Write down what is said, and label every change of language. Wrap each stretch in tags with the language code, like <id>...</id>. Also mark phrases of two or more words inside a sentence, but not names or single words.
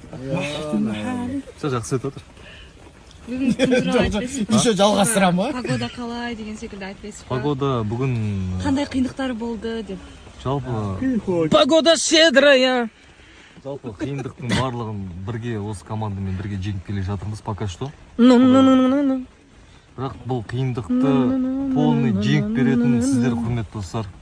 <kk>Жақсы айтып отыр. Еще жалғастыра ма? Погода қалай деген секілді айтпайсыз ба? Погода бүгін Қандай қиындықтар болды деп. жалпы</kk> <ru>Погода щедрая.</ru> <kk>жалпы қиындықтың барлығын бірге осы командамен бірге жеңіп келе жатырмыз</kk> <ru>пока что. Ну.</ru> <kk>Бірақ бұл қиындықты полный жеңіп беретін сіздер құрметті достар.</kk>